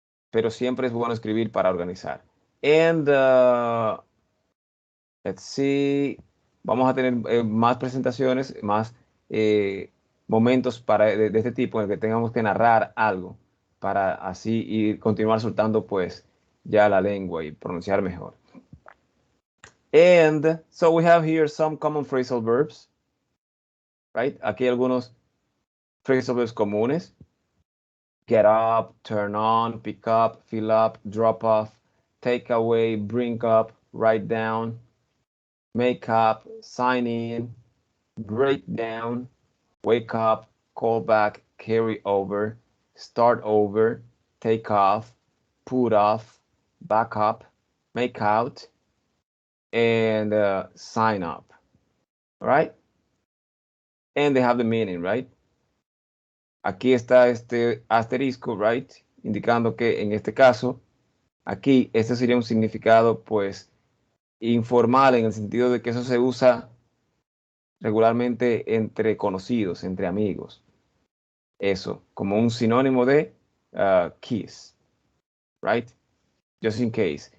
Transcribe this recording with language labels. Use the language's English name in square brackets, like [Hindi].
[Spanish] Pero siempre es bueno escribir para organizar. [English] And let's see, [Spanish] vamos a tener más presentaciones, más momentos de este tipo en el que tengamos que narrar algo para así ir continuar soltando pues ya la lengua y pronunciar mejor. [English] And so we have here some common phrasal verbs, right? [Spanish] Aquí hay algunos phrasal verbs comunes. [English] Get up, turn on, pick up, fill up, drop off, take away, bring up, write down, make up, sign in, break down, wake up, call back, carry over, start over, take off, put off, back up, make out, and sign up. All right? And they have the meaning, right? [Spanish] Aquí está este asterisco, right? Indicando que en este caso, aquí, este sería un significado, pues, informal en el sentido de que eso se usa regularmente entre conocidos, entre amigos. Eso, como un sinónimo de kiss, right? [English] Just in case.